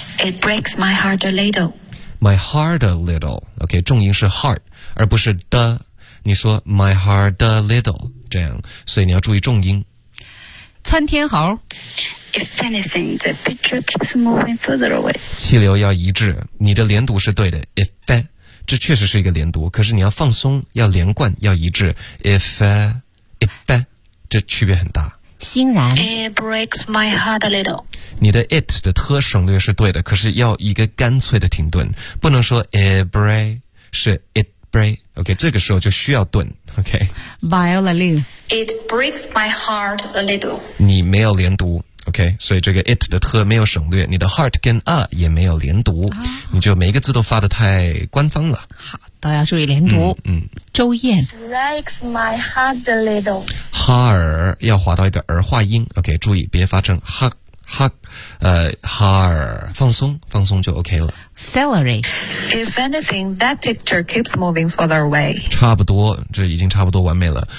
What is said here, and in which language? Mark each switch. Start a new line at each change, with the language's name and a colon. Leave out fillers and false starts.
English: it breaks my heart a little. My heart a little. OK.
Chinese: 重音是
English: heart，
Chinese: 而不是的。你说
English: my heart a little
Chinese: 这样，所以你要注意重音。窜天猴。
English: If anything, the picture keeps moving further away.
Chinese: 气流要一致，你的连读是对的。
English: If that,
Chinese: 这确实是一个连读，可是你要放松，要连贯，要一致。
English: If if that,
Chinese: 这区别很大。欣然。
English: It breaks my heart a little.
Chinese: 你的 it 的 t 省略是对的，可是要一个干脆的停顿，不能说
English: it break,
Chinese: 是 it break. OK, 这个时候就需要顿。
English: OK. Viola Liu. It breaks my heart a little.
Chinese: 你没有连读。OK, 所以这个 it 的 t 没有省略，你的 heart 跟 a 也没有连读、哦、你就每一个字都发得太官方了。好，都要注意连读。嗯，周燕
English: breaks my heart a little.
Chinese: 哈尔要滑到一个儿化音。 OK, 注意别发成 ha ha, 哈尔，放松，放松就 OK 了。
English: Celery. If anything, that picture keeps moving further away.
Chinese: 差不多，这已经差不多完美了。